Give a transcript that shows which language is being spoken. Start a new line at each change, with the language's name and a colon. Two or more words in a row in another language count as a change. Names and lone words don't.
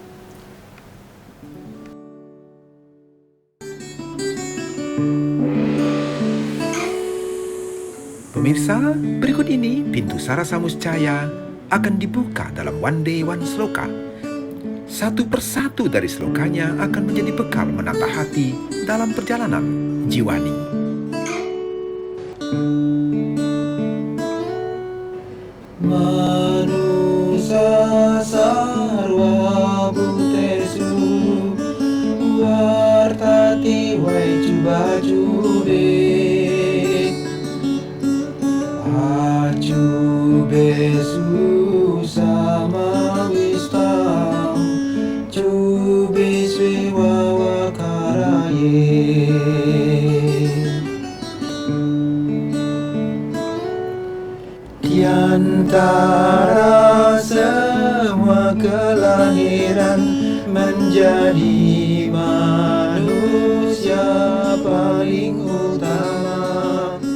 Indonesian: Pemirsa, berikut ini pintu Sarasa Muscaya akan dibuka dalam One Day One Sloka. Satu persatu dari slokanya akan menjadi bekal menata hati dalam perjalanan jiwani.
Sanskrit: Manusa sarwa butesu wartati wai cuba cube acubesu sama wistam cubiswi wawakaraye.
Indonesian: Di antara semua kelahiran menjadi manusia paling utama.